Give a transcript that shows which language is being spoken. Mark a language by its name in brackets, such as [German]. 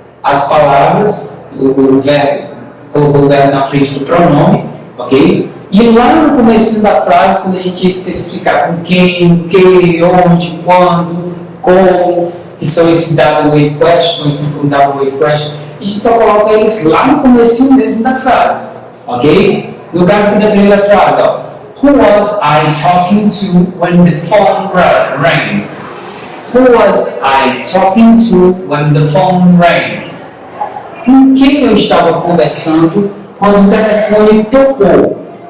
[Portuguese] As palavras, o verbo, colocou o verbo na frente do pronome, ok? E lá no começo da frase, quando a gente ia especificar com quem, o que, onde, quando, como, que são esses W8 questions, conhecidos como W8 questions, a gente só coloca eles lá no começo mesmo da frase, ok? [English] No caso aqui da primeira frase, ó, who was I talking to when the phone rang? Who was I talking to when the phone rang? [Portuguese] Com quem eu estava conversando quando o telefone tocou?